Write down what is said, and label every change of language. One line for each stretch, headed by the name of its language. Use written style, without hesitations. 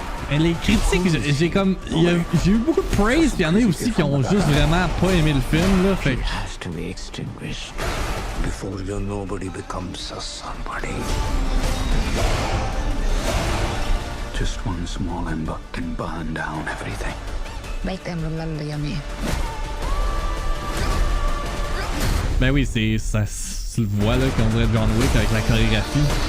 French: Mais les critiques, j'ai comme. J'ai eu beaucoup de praise, puis il y en a aussi qui ont juste vraiment pas aimé le film, là. Fait que.
English: Has to be extinguished before your nobody becomes a somebody. Just one small ember can burn down everything. Make them remember your name.
French: Ben oui, ça se le voit là qu'on dirait John Wick avec la chorégraphie.